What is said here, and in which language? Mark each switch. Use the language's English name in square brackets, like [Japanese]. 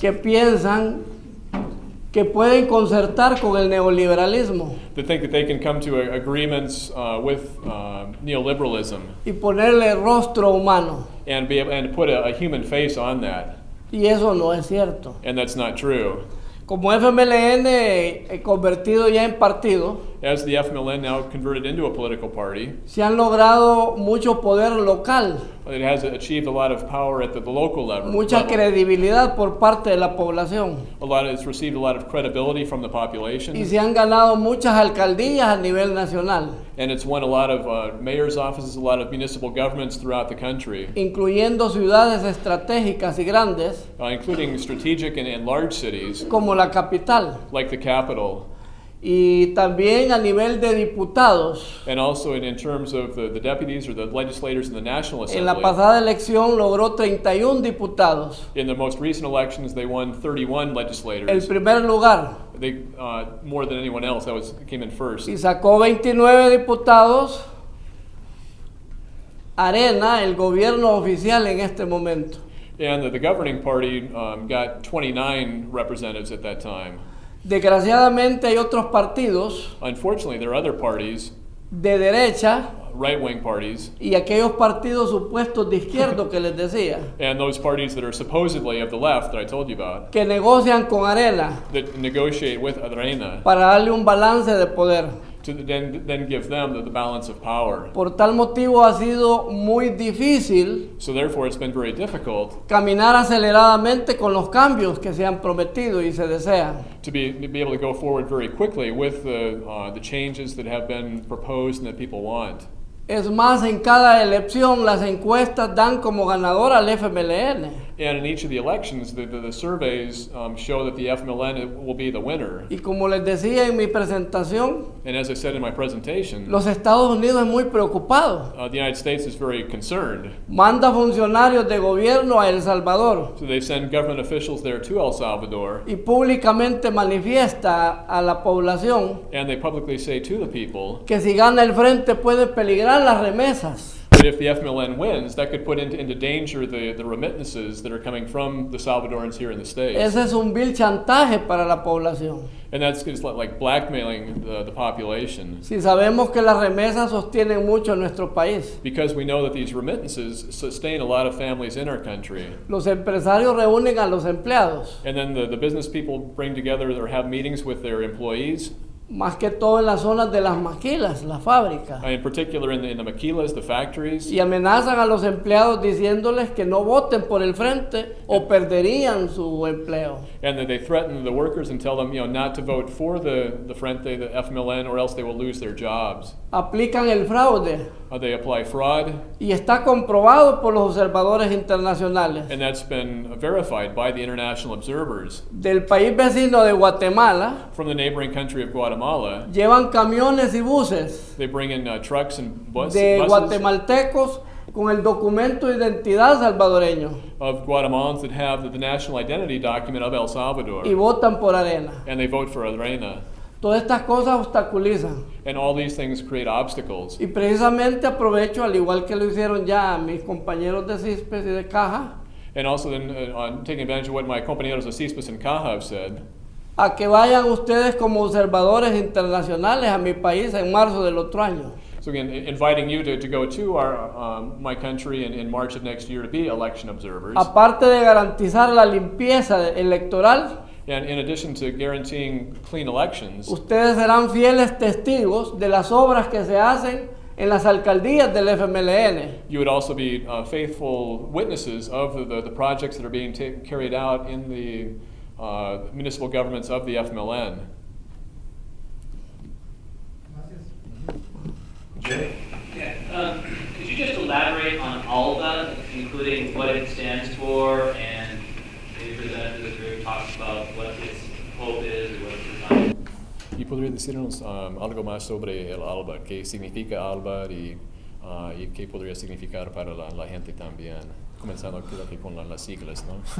[Spanish] que piensan que pueden concertar con el neoliberalismo [English] that think that they can come to agreements with neoliberalism [Spanish] y ponerle rostro humano. [English] and be able, and put a human face on that. [Spanish] Y eso no es cierto. [English] And that's not true. [Spanish] Como FMLN convertido ya en partido, [English] As the FMLN now converted into a political party, [Spanish] se han logrado mucho poder local, [English] it has achieved a lot of power at the local level. [Spanish] mucha credibilidad por parte de la población [English] It's received a lot of credibility from the population, [Spanish] y se han ganado muchas alcaldías a nivel nacional, [English] and it's won a lot of mayor's offices, a lot of municipal governments throughout the country, [Spanish] incluyendo ciudades estratégicas y grandes [English] including strategic and large cities [Spanish] como la capital, [English] like the capital, [Spanish] y también a nivel de diputados. [English] and also in terms of the deputies or the legislators in the National [Spanish] En la [English] Assembly. [Spanish] pasada elección logró 31 diputados, [English] In the most recent elections, they won 31 [Spanish] el [English] legislators. [Spanish] primer lugar, [English] They more than anyone else. Came in first. [Spanish] y sacó 29 diputados. Arena, el gobierno oficial en este momento. [English] And the governing party got 29 representatives at that time. [Spanish] Desgraciadamente hay otros partidos [English] Unfortunately, there are other parties, [Spanish] de derecha [English] right-wing parties, [Spanish] y aquellos partidos supuestos de izquierda que les decía, [English] and those parties that are supposedly of the left that I told you about, [Spanish] que negocian con Arena [English] that negotiate with Arena [Spanish] para darle un balance de poder. [English] to then give them the balance of power. [Spanish] Por tal motivo ha sido muy difícil [English] So therefore, it's been very difficult [Spanish] caminar aceleradamente con los cambios que se han prometido y se desean. [English] to be able to go forward very quickly with the changes that have been proposed and that people want. [Spanish] Es más, en cada elección las encuestas dan como ganador al FMLN. [English] And in each of the elections, the surveys show that the FMLN will be the winner. [Spanish] Y como les decía en mi presentación, [English] And as I said in my presentation, [Spanish] los Estados Unidos es muy preocupado. [English] the United States is very concerned. [Spanish] Manda funcionarios de gobierno a El Salvador [English] So they send government officials there to El Salvador, [Spanish] y públicamente manifiesta a la población [English] and they publicly say to the people [Spanish] que si gana el frente puede peligrar las remesas. [English] that if the FMLN wins, that could put into danger the remittances that are coming from the Salvadorans here in the States. [Spanish] Ese es un vil chantaje para la población. [English] And that's it's like blackmailing the population. [Spanish] Si sabemos que las remesas sostienen mucho en nuestro país, [English] Because we know that these remittances sustain a lot of families in our country. [Spanish] los empresarios reúnen a los empleados, [English] And then the business people bring together or have meetings with their employees, [Spanish] más que todo en las zonas de las maquilas, las fábricas, [English] in particular in the maquilas, the factories, [Spanish] y amenazan a los empleados diciéndoles que no voten por el frente o perderían su empleo. [English] and then they threaten the workers and tell them, not to vote for the Frente, the FMLN, or else they will lose their jobs. [Spanish] Aplican el fraude [English] They apply fraud, [Spanish] y está comprobado por los observadores internacionales. [English] and that's been verified by the international observers. [Spanish] Del país vecino de Guatemala [English] From the neighboring country of Guatemala, [Spanish] llevan camiones y buses [English] they bring in trucks and [Spanish] de [English] buses [Spanish] guatemaltecos con el documento de identidad salvadoreño [English] of Guatemalans that have the national identity document of El Salvador, [Spanish] y votan por Arena. [English] and they vote for Arena. [Spanish] Todas estas cosas obstaculizan. [English] And all these things create obstacles. [Spanish] Y precisamente aprovecho, al igual que lo hicieron ya mis compañeros de CISPES y de Caja, [English] And also then on taking advantage of what my [Spanish] compañeros de [English] CISPES and Caja have said, [Spanish] a que vayan ustedes como observadores internacionales a mi país en marzo del otro año. [English] So again, inviting you to go to my country in March of next year to be election observers. [Spanish] aparte de garantizar la limpieza electoral, [English] And in addition to guaranteeing clean elections, [Spanish] ustedes serán fieles testigos de las obras que se hacen en las alcaldías del FMLN. [English] you would also be faithful witnesses of the projects that are being carried out in the municipal governments of the FMLN. Jay? Yeah, could you just elaborate on ALBA, including what it stands for, and maybe present to the group talks about what its hope is or what it's designed? [Spanish] ¿Y podría decirnos algo más sobre el ALBA? ¿Qué significa ALBA y qué podría significar para la gente también? Comenzando creo que con las siglas, ¿no?